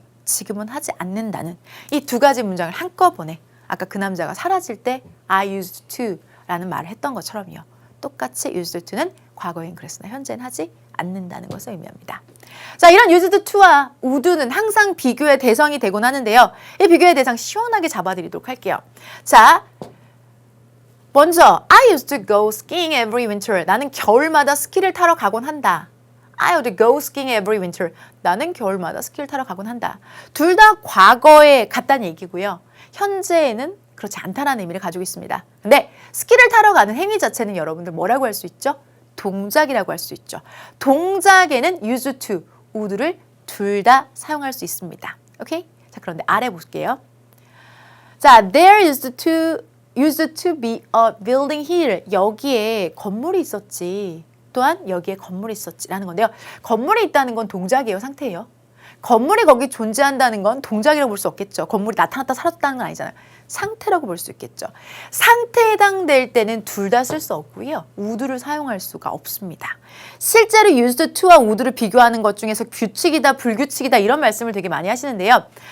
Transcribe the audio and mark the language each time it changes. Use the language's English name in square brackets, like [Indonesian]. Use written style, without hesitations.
[Korean] 지금은 하지 않는다는 이 두 가지 문장을 한꺼번에 아까 그 남자가 사라질 때 I used to 라는 말을 했던 것처럼요. 똑같이 used to는 과거엔 그랬으나 현재는 하지 않는다는 것을 의미합니다. 자, 이런 used to와 would는 항상 비교의 대상이 되곤 하는데요. 이 비교의 대상 시원하게 잡아드리도록 할게요. 자, 먼저 [English] I used to go skiing every winter. [Korean] 나는 겨울마다 스키를 타러 가곤 한다. [English] I would go skiing every winter. [Korean] 나는 겨울마다 스키를 타러 가곤 한다. 둘 다 과거에 같다는 얘기고요. 현재에는 그렇지 않다라는 의미를 가지고 있습니다. 근데 스키를 타러 가는 행위 자체는 여러분들 뭐라고 할 수 있죠? 동작이라고 할 수 있죠. 동작에는 used to, would를 둘 다 사용할 수 있습니다. 오케이? 자, 그런데 아래 볼게요. 자, [English] there used to be a building here. [Korean] 여기에 건물이 있었지. 또한 여기에 건물이 있었지라는 건데요. 건물이 있다는 건 동작이에요, 상태예요. 건물이 거기 존재한다는 건 동작이라고 볼 수 없겠죠. 건물이 나타났다 사라졌다는 건 아니잖아요. 상태라고 볼 수 있겠죠. 상태에 해당될 때는 둘 다 쓸 수 없고요. would를 사용할 수가 없습니다. 실제로 used to와 would를 비교하는 것 중에서 규칙이다, 불규칙이다 이런 말씀을 되게 많이 하시는데요.